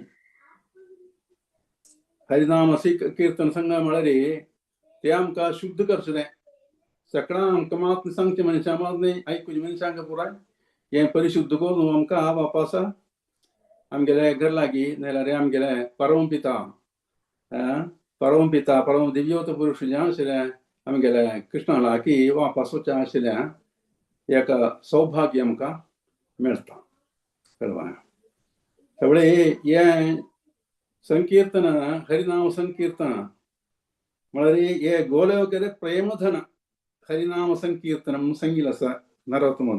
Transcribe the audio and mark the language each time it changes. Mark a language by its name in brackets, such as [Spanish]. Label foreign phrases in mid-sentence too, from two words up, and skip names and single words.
[Konkani] हरिनाम कीर्तन सांगा म्हळ्यार ते आमकां शुद्ध करचें सकाळां आमकां मात सांगचें मनशां मात न्ही आयकुचें मनशांक पुराय हें परिशुद्ध करून आमकां वापस आमगेले घर लागीं नाल्यार आमगेले परम पिता परम दिव्योत पुरुश जें आशिल्लें आमगेले कृष्णा लागीं वापस वचचें आशिल्लें एक सौभाग्य आमकां मेळटा कळ्ळा त्यावेळी हें संकीर्तन हरिनाम संकीर्तन म्हळ्यार हे [Bangla] গোলযোগরে প্রেমধন [Konkani] हरिनाम संकीर्तन म्हणून सांगिल्लें आसा नरोत्तम